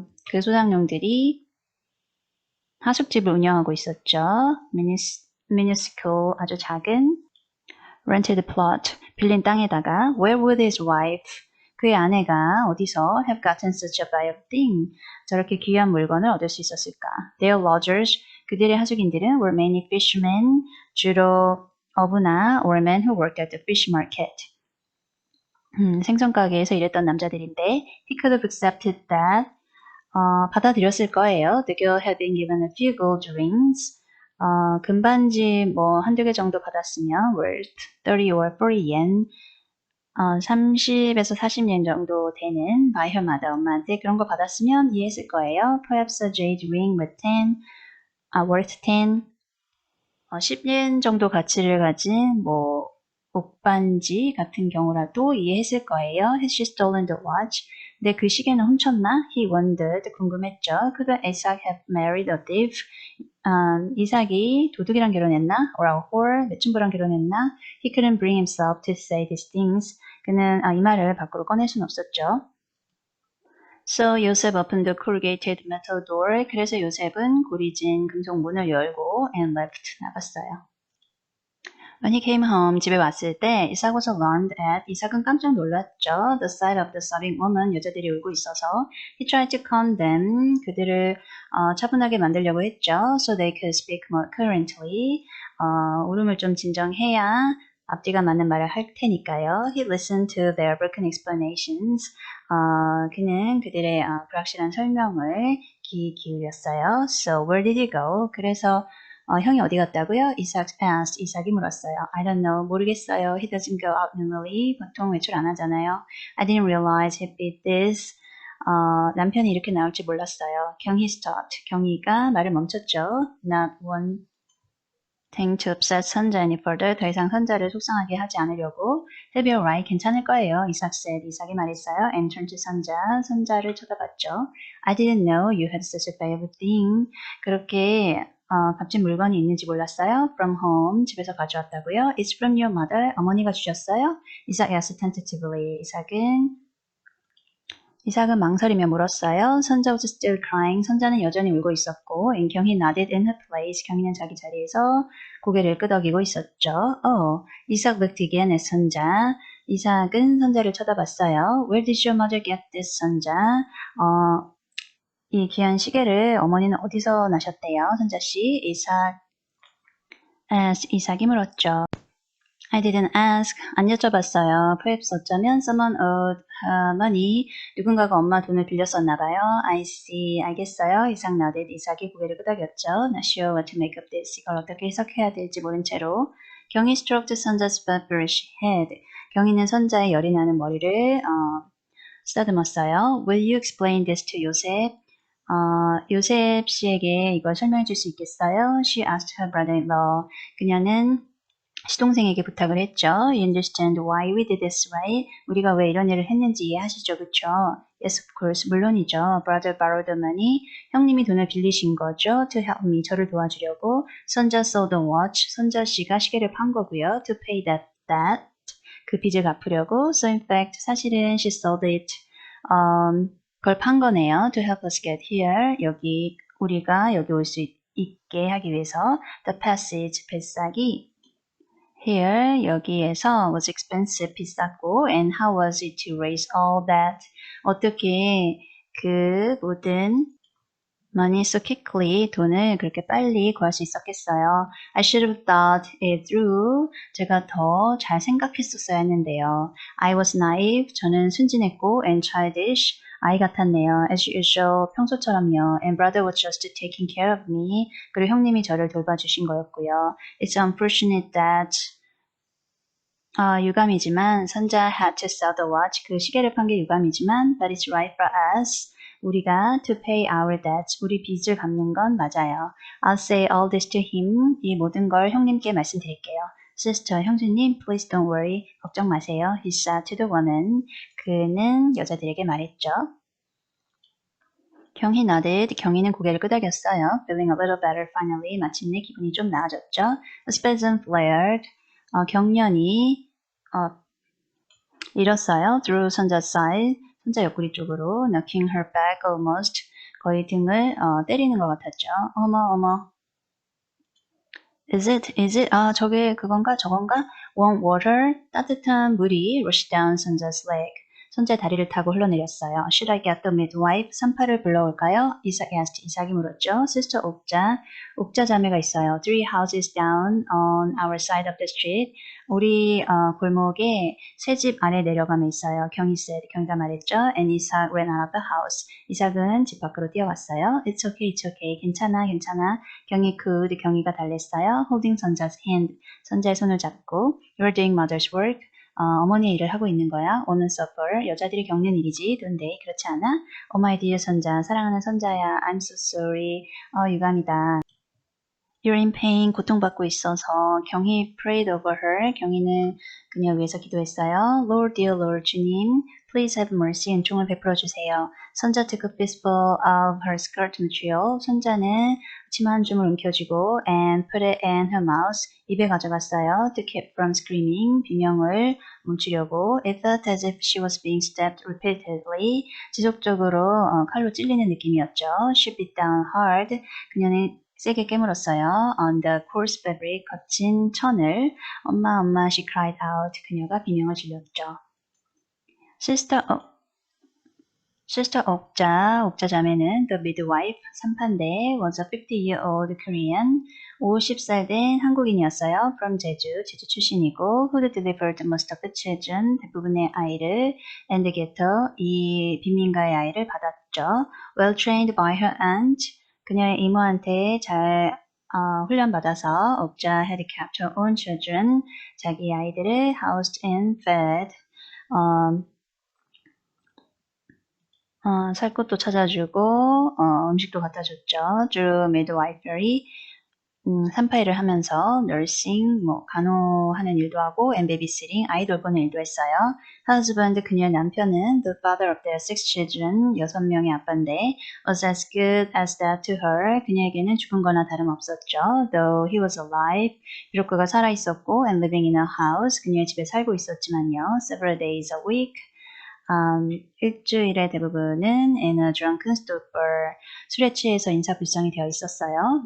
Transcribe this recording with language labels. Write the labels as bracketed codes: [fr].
[ko] 그 소장농들이 하숙집을 운영하고 있었죠. [en] minuscule, [ko] 아주 작은 [en] rented plot, [ko] 빌린 땅에다가 [en] where would his wife, [ko] 그의 아내가 어디서 [en] have gotten such a valuable thing, [ko] 저렇게 귀한 물건을 얻을 수 있었을까. [en] Their lodgers, [ko] 그들의 하숙인들은 [en] were mainly fishermen, [ko] 주로 어부나 [en] or men who worked at the fish market. [ko] 생선 가게에서 일했던 남자들인데 [en] he could have accepted that, [ko] 받아들였을 거예요. [en] The girl had been given a few gold rings. [ko] 금반지 뭐 한두 개 정도 받았으면 [en] worth 30 or 40 yen. [ko] 30에서 40yen 정도 되는 [en] by her mother, [ko] 엄마한테 그런 거 받았으면 이해했을 거예요. [en] Perhaps a jade ring with 10, worth 10. [ko] 10yen 정도 가치를 가진 뭐 옥반지 같은 경우라도 이해했을 거예요. [en] Has she stolen the watch? [ko] 근데 그 시계는 훔쳤나? [en] He wondered, [ko] 궁금했죠. [en] Could Isaac have married a thief? [ko] 이삭이 도둑이랑 결혼했나? [en] Or a whore? [ko] 매춘부랑 결혼했나? [en] He couldn't bring himself to say these things. [ko] 그는 이 말을 밖으로 꺼낼 수는 없었죠. [en] So Joseph opened the corrugated metal door. [ko] 그래서 요셉은 고리진 금속 문을 열고 [en] and left, [ko] 나갔어요. [en] When he came home, [ko] 집에 왔을 때 [en] Isaac was alarmed at, [ko] 이삭은 깜짝 놀랐죠. [en] The sight of the sobbing woman, [ko] 여자들이 울고 있어서. [en] He tried to calm them, [ko] 그들을 차분하게 만들려고 했죠. [en] So they could speak more coherently, [ko] 울음을 좀 진정해야 앞뒤가 맞는 말을 할 테니까요. [en] He listened to their broken explanations. [ko] 그는 그들의 불확실한 설명을 귀 기울였어요. [en] So where did he go? [ko] 그래서 형이 어디 갔다고요? [en] Isaac asked. [ko] 이삭이 물었어요. [en] I don't know. [ko] 모르겠어요. [en] He doesn't go out normally. [ko] 보통 외출 안 하잖아요. [en] I didn't realize he'd be this. [ko] 남편이 이렇게 나올 줄 몰랐어요. 경희 [en] stopped. [ko] 경희가 말을 멈췄죠. [en] Not one thing to upset 선자 any further. [ko] 더 이상 선자를 속상하게 하지 않으려고. [en] He'll be alright. [ko] 괜찮을 거예요. [en] 이삭 said. [ko] 이삭이 말했어요. [en] And turned to 선자. [ko] 선자를 쳐다봤죠. [en] I didn't know you had such a valuable thing. [ko] 그렇게 값진 물건이 있는지 몰랐어요. [en] From home, [ko] 집에서 가져왔다고요. [en] It's from your mother, [ko] 어머니가 주셨어요. [en] 이삭 asked tentatively. [ko] 이삭은 망설이며 물었어요. [en] 선자 was still crying. [ko] 선자는 여전히 울고 있었고, [en] and 경희 nodded in her place. [ko] 경희는 자기 자리에서 고개를 끄덕이고 있었죠. [en] Oh, 이삭 looked again at 선자. [ko] 이삭은 선자를 쳐다봤어요. [en] Where did your mother get this, 선자? [ko] 이 귀한 시계를 어머니는 어디서 나셨대요? 선자씨, 이삭이 물었죠. [en] I didn't ask. [ko] 안 여쭤봤어요. [en] Perhaps [ko] 어쩌면 [en] someone owed money. [ko] 누군가가 엄마 돈을 빌렸었나 봐요. [en] I see. [ko] 알겠어요. [en] 이삭 nodded. [ko] 이삭이 고개를 끄덕였죠. [en] Not sure what to make of this. [ko] 이걸 어떻게 해석해야 될지 모른 채로. [en] 경이 stroked 선자's feverish head. [ko] 경이는 선자의 열이 나는 머리를 쓰다듬었어요. [en] Will you explain this to 요셉? [ko] 요셉 씨에게 이걸 설명해 줄 수 있겠어요? [en] She asked her brother-in-law. [ko] 그녀는 시동생에게 부탁을 했죠. [en] You understand why we did this, right? [ko] 우리가 왜 이런 일을 했는지 이해하시죠, 그쵸? [en] Yes, of course. [ko] 물론이죠. [en] Brother borrowed the money. [ko] 형님이 돈을 빌리신 거죠. [en] To help me. [ko] 저를 도와주려고. [en] 선자 sold the watch. [ko] 선자 씨가 시계를 판 거고요. [en] To pay that debt. [ko] 그 빚을 갚으려고. [en] So in fact, [ko] 사실은 [en] she sold it. [ko] 그걸 판 거네요. [en] To help us get here. [ko] 우리가 여기 올 수 있게 하기 위해서. [en] The passage, [ko] 뱃사기. [en] Here, [ko] 여기에서 [en] was expensive, [ko] 비쌌고, [en] and how was it to raise all that? [ko] 어떻게 그 모든 [en] money so quickly, [ko] 돈을 그렇게 빨리 구할 수 있었겠어요. [en] I should have thought it through. [ko] 제가 더 잘 생각했었어야 했는데요. [en] I was naive. [ko] 저는 순진했고, [en] and childish. [ko] 아이 같았네요. [en] As usual, [ko] 평소처럼요. [en] And brother was just taking care of me. [ko] 그리고 형님이 저를 돌봐주신 거였고요. [en] It's unfortunate that [ko] 유감이지만 [en] 선자 had to sell the watch. [ko] 그 시계를 판 게 유감이지만 [en] but it's right for us. [ko] 우리가 [en] to pay our debts. [ko] 우리 빚을 갚는 건 맞아요. [en] I'll say all this to him. [ko] 이 모든 걸 형님께 말씀드릴게요. [en] Sister, [ko] 형수님, [en] please don't worry. [ko] 걱정 마세요. [en] He said to the woman. [ko] 그는 여자들에게 말했죠. [en] 경희 nodded. [ko] 경희는 고개를 끄덕였어요. [en] Feeling a little better finally. [ko] 마침내 기분이 좀 나아졌죠. [en] A spasm flared. 경련이 일었어요. Through 선자 side. [ko] 선자 옆구리 쪽으로. [en] Knocking her back almost. [ko] 거의 등을 때리는 것 같았죠. 어머. [en] Is it? [ko] 저게 그건가? 저건가? [en] Warm water. [ko] 따뜻한 물이 [en] rush down 선자's leg. [ko] 선자의 다리를 타고 흘러내렸어요. [en] Should I get the midwife? [ko] 산파를 불러올까요? [en] Isaac asked. [ko] 이삭이 물었죠. Sister 옥자 자매가 있어요. [en] 3 houses down on our side of the street. [ko] 우리 골목에 세 집 아래 내려가면 있어요. 경이가 말했죠. [en] And Isaac ran out of the house. [ko] 이삭은 집 밖으로 뛰어왔어요. [en] It's okay. [ko] 괜찮아. 경이가 달랬어요. [en] Holding 선자's hand. [ko] 선자의 손을 잡고 [en] You're doing mother's work. [ko] 어머니의 일을 하고 있는 거야. [en] woman suffer. [ko] 여자들이 겪는 일이지. [en] don't they? [ko] 그렇지 않아? [en] Oh my dear 선자. [ko] 사랑하는 선자야. [en] I'm so sorry. [ko] 유감이다. [en] You're in pain. [ko] 고통받고 있어서. [en] 경희 prayed over her. [ko] 경희는 그녀 위해서 기도했어요. [en] Lord, dear Lord, [ko] 주님. [en] Please have mercy. [ko] 은총을 베풀어 주세요. [en] 선자 took a fistful of her skirt material. [ko] 선자는 치마 한 줌을 움켜쥐고 [en] and put it in her mouth. [ko] 입에 가져갔어요. [en] To keep from screaming. [ko] 비명을 멈추려고. [en] It felt as if she was being stabbed repeatedly. [ko] 지속적으로 칼로 찔리는 느낌이었죠. [en] She bit down hard. [ko] 그녀는 세게 깨물었어요. [en] On the coarse fabric, [ko] 거친 천을. 엄마, [en] she cried out. [ko] 그녀가 비명을 질렀죠. [en] Sister 옥자 [ko] 자매는 [en] the midwife, [ko] 산파인데 [en] was a 50-year-old Korean, [ko] 50살 된 한국인이었어요. [en] From [ko] 제주 출신이고 [en] who delivered most of the children, [ko] 대부분의 아이를 [en] and ghetto, [ko] 이 빈민가의 아이를 받았죠. [en] Well trained by her aunt, [ko] 그녀의 이모한테 잘 훈련받아서 [en] 옥자 had kept her own children, [ko] 자기 아이들을 [en] housed and fed, [ko] 살 곳도 찾아주고 음식도 갖다 줬죠. [en] through midwifery, [ko] 산파일을 하면서 [en] nursing, [ko] 간호하는 일도 하고 [en] and babysitting, [ko] 아이 돌보는 일도 했어요. [en] husband, [ko] 그녀의 남편은 [en] the father of their 6 children, [ko] 6명의 아빠인데 [en] was as good as that to her, [ko] 그녀에게는 죽은 거나 다름없었죠. [en] though he was alive, [ko] 비록 그가 살아있었고 [en] and living in a house, [ko] 그녀의 집에 살고 있었지만요. [en] several days a week, [ko] 일주일의 대부분은 [en] in a drunken stupor, [ko] 술에 취해서 인사불성이 되어 있었어요.